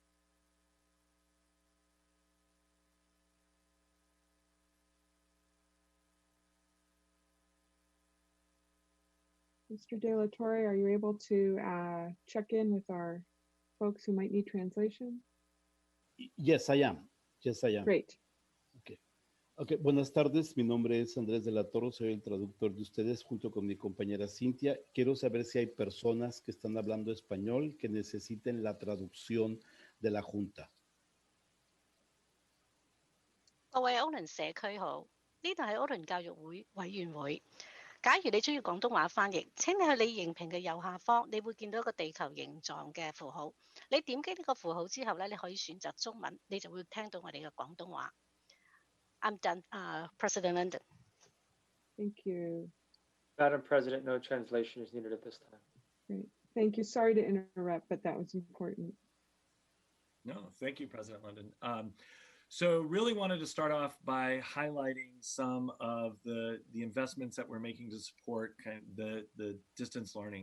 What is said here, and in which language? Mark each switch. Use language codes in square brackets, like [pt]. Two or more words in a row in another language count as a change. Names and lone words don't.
[en] Mr. De La Torre, are you able to check in with our folks who might need translation? Yes, I am. Yes, I am. Great. [es] Okay, buenas tardes. Mi nombre es Andrés de la Torre, soy el traductor de ustedes junto con mi compañera Cintia. Quiero saber si hay personas que están hablando español que necesiten la traducción de la Junta. [yue] 各位歐倫社區好，呢度係歐倫教育會委員會。假如你中意廣東話翻譯，請你去你熒屏嘅右下方，你會見到一個地球形狀嘅符號。你點擊呢個符號之後咧，你可以選擇中文，你就會聽到我哋嘅廣東話。 [en] I'm done, President London. Thank you. Madam President, no translation is needed at this time. Great. Thank you. Sorry to interrupt, but that was important. No, thank you, President London. So really wanted to start off by highlighting some of the investments that we're making to support kind of the distance learning.